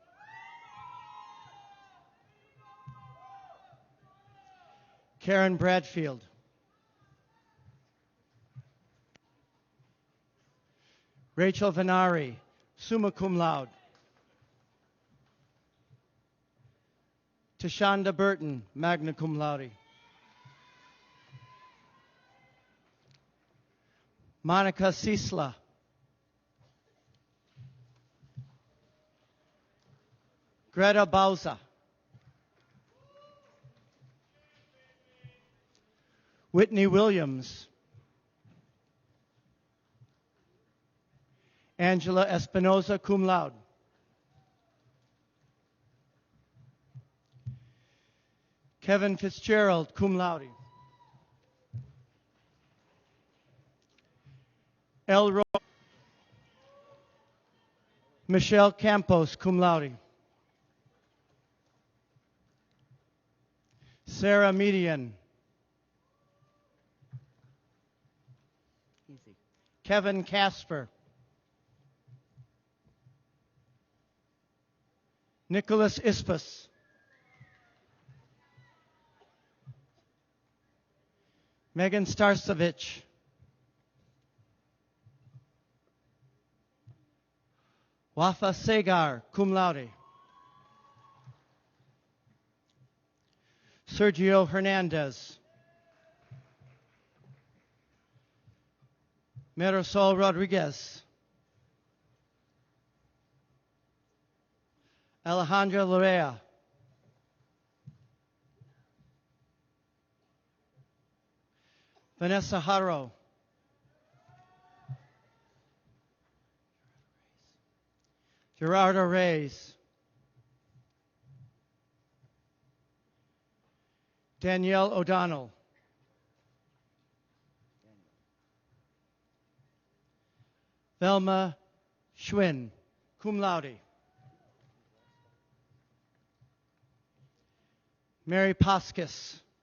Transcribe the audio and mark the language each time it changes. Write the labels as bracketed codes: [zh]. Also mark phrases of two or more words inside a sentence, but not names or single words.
[en] Karen Bradfield. Rachel Venari, [la] summa cum laude. [en] Tashonda Burton, [la] magna cum laude. [en] Monica Sisla. Greta Bauza. Whitney Williams. Angela Espinoza, [la] cum laude. [en] Kevin Fitzgerald, [la] cum laude. [en] Elroy. Michelle Campos, [la] cum laude. [en] Sarah Median. Easy. Kevin Casper. Nicholas Ispas. Megan Starsovich. Wafa Segar, [la] cum laude. [en] Sergio Hernandez. Marisol Rodriguez. Alejandra Lorea. Vanessa Haro. Gerardo Reyes. Danielle O'Donnell. Velma Schwinn, [la] cum laude. [en] Mary Poskis.